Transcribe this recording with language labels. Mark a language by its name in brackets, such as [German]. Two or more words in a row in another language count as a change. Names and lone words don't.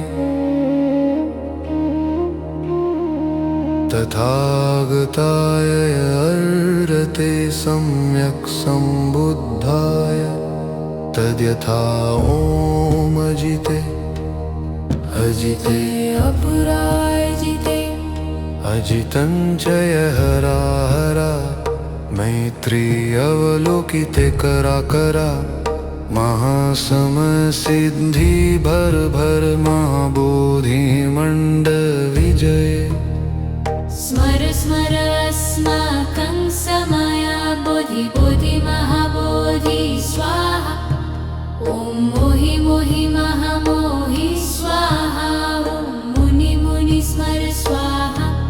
[Sanskrit] तथागताय अर्हते सम्यक् सम्बुद्धाय तद्यथा ॐ अजिते अजिते अपराजिते अजितं च हरा हरा मैत्री अवलोकिते करा करा महासमसिद्धि भर भर महाबोधिमण्ड विजय स्मर स्मर अस्माकं समय बोधि बोधि महाबोधि स्वाहा ॐ मोहि मोहि महामोहि स्वाहा ॐ मुनि मुनि स्मर स्वाहा।